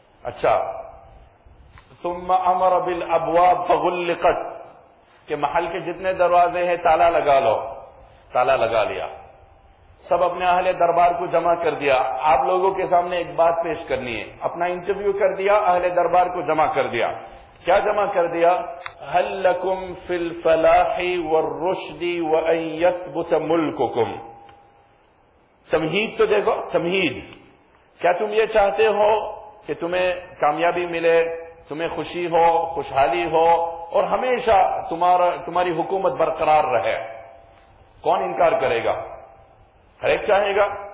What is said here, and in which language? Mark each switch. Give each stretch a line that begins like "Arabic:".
Urdu: اچھا
Arabic: ثم امر بالابواب فغلقت,
Urdu: کہ محل کے جتنے دروازے ہیں تالا لگا لو. تالا لگا لیا, سب اپنے اہل دربار کو جمع کر دیا. آپ لوگوں کے سامنے ایک بات پیش کرنی ہے, اپنا انٹرویو کر دیا, اہل دربار کو جمع کر دیا. کیا جمع کر دیا؟
Arabic: هل لكم في الفلاح والرشد وان يثبت ملككم.
Urdu: تمهید تو دیکھو, تمهید. کیا تم یہ چاہتے ہو کہ تمہیں کامیابی ملے, تمہیں خوشی ہو, خوشحالی ہو, اور ہمیشہ تمہاری حکومت برقرار رہے؟ کون انکار کرے گا؟ ہر ایک چاہے گا.